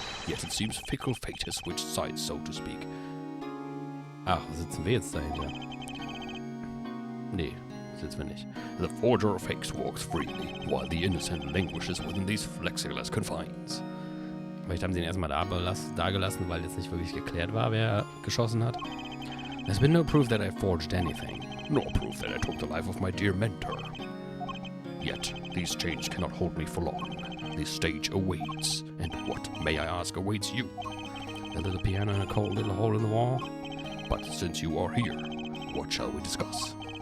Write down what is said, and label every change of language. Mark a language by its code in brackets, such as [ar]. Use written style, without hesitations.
[en] Yet it seems fickle fate has switched sides, so to speak. [de] Ach, sitzen wir jetzt dahinter? Nee, sitzen wir nicht. [en] The forger of fakes walks freely, while the innocent languishes within these flexiglass confines. [de] Vielleicht haben sie ihn erstmal da gelassen, weil jetzt nicht wirklich geklärt war, wer geschossen hat. [en] There's been no proof that I forged anything. Nor proof that I took the life of my dear mentor. Yet, these chains cannot hold me for long. The stage awaits, and what, may I ask, awaits you? A little piano and a cold little hole in the wall? But since you are here, what shall we discuss?